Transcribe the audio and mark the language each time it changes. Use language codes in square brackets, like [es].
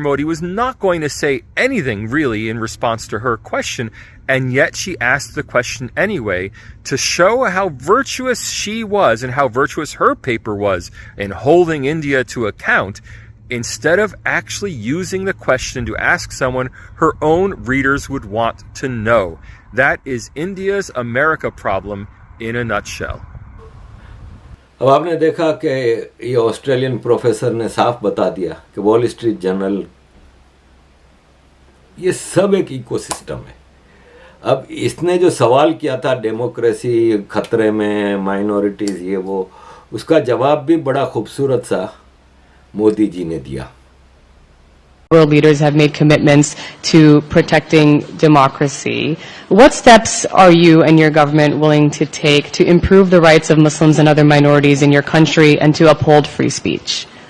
[en] Modi was not going to say anything really in response to her question, and yet she asked the question anyway to show how virtuous she was and how virtuous her paper was in holding India to account, instead of actually using the question to ask someone her own readers would want to know. That is India's America problem in a nutshell. [hi] अब आपने देखा कि ये Australian professor ने साफ बता दिया कि वॉल स्ट्रीट जर्नल, ये सब एक इकोसिस्टम है। अब इसने जो सवाल किया था डेमोक्रेसी खतरे में, माइनॉरिटीज़, ये वो, उसका जवाब भी बड़ा खूबसूरत सा मोदी जी ने दिया। [en] World leaders have made commitments to protecting democracy. What steps are you and your government willing to take to improve the rights of Muslims and other minorities in your country and to uphold free speech?